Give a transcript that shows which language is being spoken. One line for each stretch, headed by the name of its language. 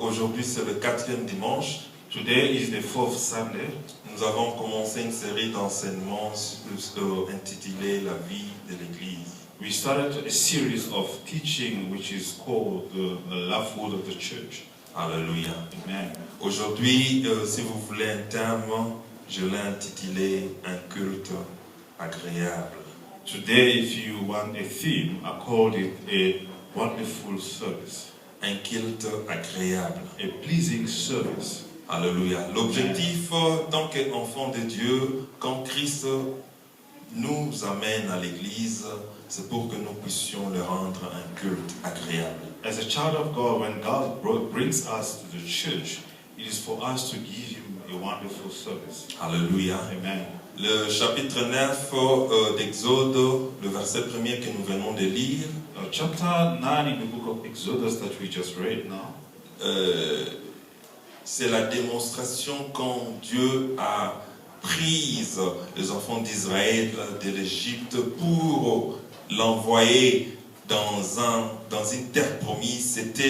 French: aujourd'hui c'est le 4e dimanche.
English: Today is the 4th Sunday.
French: Nous avons commencé une série d'enseignements intitulée La vie de l'Église.
English: We started a series of teaching which is called the Love Word of the Church.
French: Alléluia. Amen. Aujourd'hui, si vous voulez un thème, je l'ai intitulé Un culte agréable.
English: Today, if you want a theme, I called it a wonderful service.
French: Un culte agréable.
English: A pleasing service.
French: Alléluia. L'objectif, tant qu'enfant de Dieu, quand Christ nous amène à l'église, c'est pour que nous puissions le rendre un culte agréable.
English: As a child of God, when God brings us to the church, it is for us to give Him a wonderful service.
French: Alléluia. Amen. Le chapitre 9 d'Exode, le verset 1er que nous venons de lire,
English: Chapter 9 in the book of Exodus that we just read now,
French: c'est la démonstration quand Dieu a pris les enfants d'Israël de l'Égypte pour l'envoyer dans une terre promise.